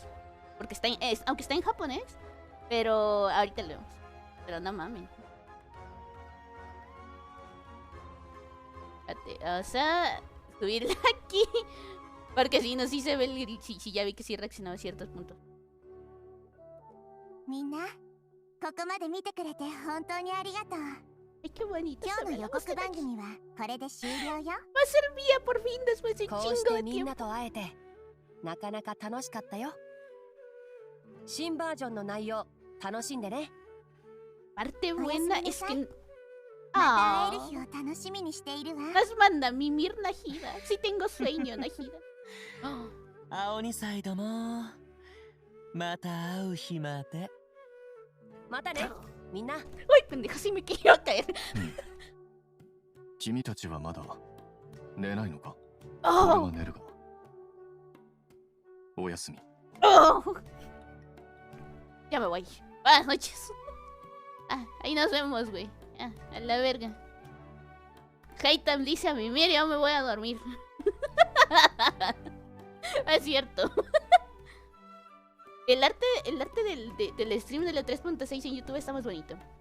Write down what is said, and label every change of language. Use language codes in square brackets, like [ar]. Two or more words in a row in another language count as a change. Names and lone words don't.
[es] Porque está aunque está en japonés. Pero ahorita lo vemos. Pero no mames. Espérate, vamos a subirla aquí. Porque si no, sí se ve el... Sí, ya vi que sí reaccionaba a ciertos puntos. [ja] みんな、ここまで見てくれて本当にありがとう。 [es] Ay, qué bonito. [ja] 今日の予告番組はこれで終了よ。 [es] Va a ser mía por fin después de un [ja] こう [es] chingo [ja] して [es] de [ja] みんな [es] tiempo. [ja] と会えてなかなか楽しかったよ。新バージョンの内容楽しんでね。 [es] Parte buena es que... [ja] また会える日を楽しみにしているわ。 [es] Nos manda a mimir, Najida. Si tengo sueño, Najida. [ja] 青二歳どもまた会う日まで。またねみんな。 [es] Uy, pendejo, sí me quería caer. [ja] 君たちはまだ寝ないのか？ Oh. 俺は寝るが。おやすみ。 [es] Oh. Ya me voy. Buenas noches. Ahí nos vemos, güey. A la verga. Haitam dice a mí, mira, yo me voy a dormir. Es cierto. El arte del stream de la 3.6 en YouTube está más bonito.